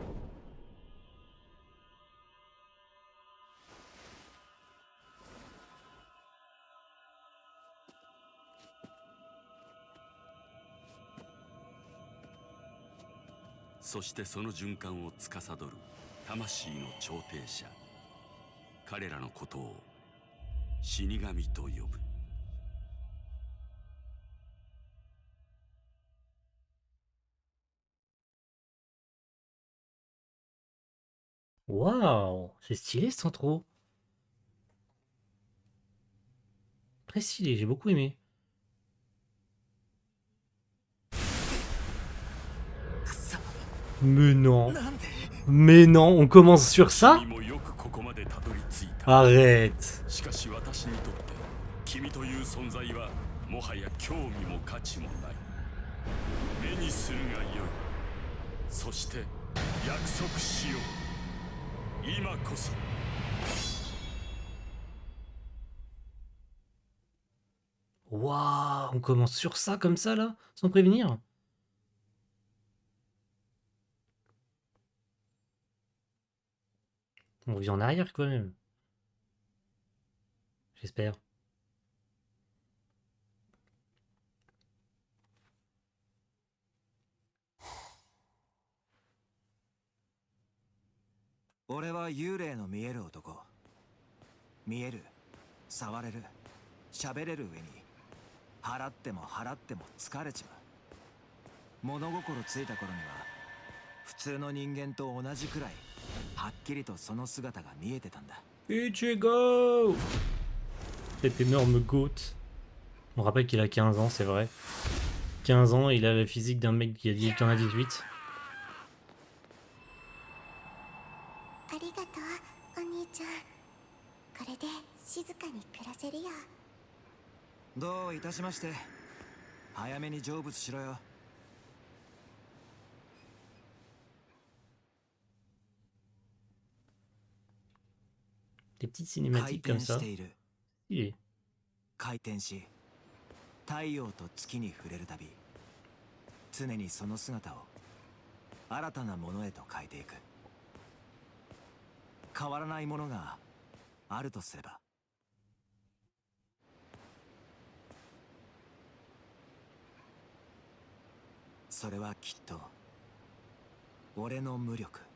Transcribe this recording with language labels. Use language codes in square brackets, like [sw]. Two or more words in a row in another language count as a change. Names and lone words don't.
[ja] そしてその循環を司る魂の調停者、彼らのことを死神と呼ぶ。 [fr] Waouh, c'est stylé ce intro. Très stylé, j'ai beaucoup aimé. Mais non. Mais non, on commence sur ça? [ja] 君もよくここまでたどり着いた。 [fr] Arrête. [ja] しかし私にとって君という存在はもはや興味も価値もない。目にするがよい。そして約束しよう。今こそ。 [fr] Waouh, on commence sur ça comme ça là, sans prévenir? On revient en arrière quand même. J'espère. [ja] 俺は幽霊の見える男。見える、触れる、喋れる上に払っても払っても疲れちまう。物心ついた頃には普通の人間と同じくらいはっきりとその姿が見えてたんだ。 Ichigo! [fr] Cet énorme goat. On rappelle qu'il a 15 ans, c'est vrai. 15 ans, il a la physique d'un mec qui en a 18. [ja] ありがとう、お兄ちゃん。これで静かに暮らせるよ。どういたしまして。早めに成仏しろよ。 [fr] Des petites cinématiques comme ça. [ja] 回転している。 [fr] Il est. [ja] 回転し、太陽と月に触れるたび、常にその姿を新たなものへと変えていく。変わらないものがあるとすれば、それはきっと俺の無力。